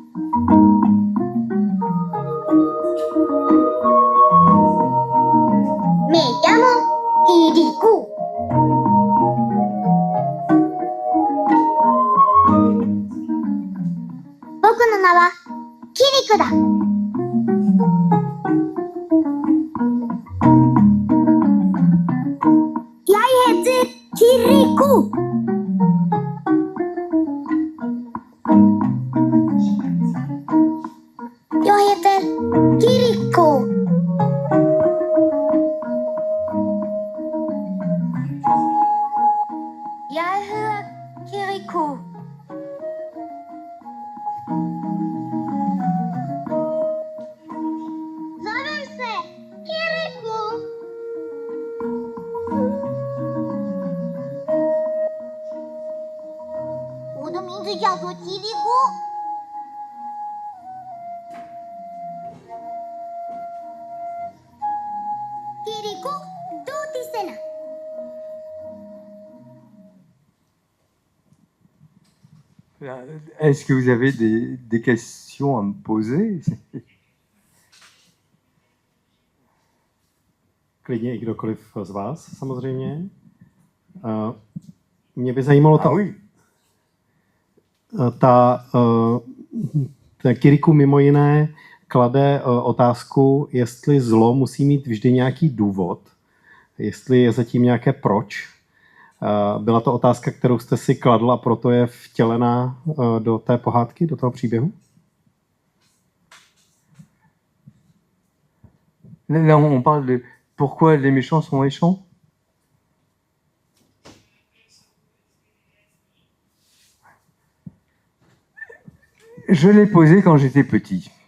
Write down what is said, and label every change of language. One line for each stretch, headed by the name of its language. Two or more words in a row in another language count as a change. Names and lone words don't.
Spanish: Me llamo Kirikou.
Japanese: 僕の名はキリクだ.
Norwegian: Jeg heter Kirikou.
Swedish: Jag heter Kirikou.
Danish: Jeg hedder Kirikou.
Croatian: Zovem se Kirikou.
Chinese: 我的名字叫做吉利姑。Kirikou, tutti sena.
French: Est-ce que vous avez des questions à me poser?
Czech: Klidně i kdokoliv z vás, samozřejmě. Mě by zajímalo Kirikou mimo jiné klade otázku, jestli zlo musí mít vždy nějaký důvod, jestli je zatím nějaké proč. Byla to otázka, kterou jste si kladl a proto je vtělená do té pohádky, do toho příběhu?
French: Là, on parle de pourquoi les méchants sont méchants. Je l'ai posé quand j'étais petit.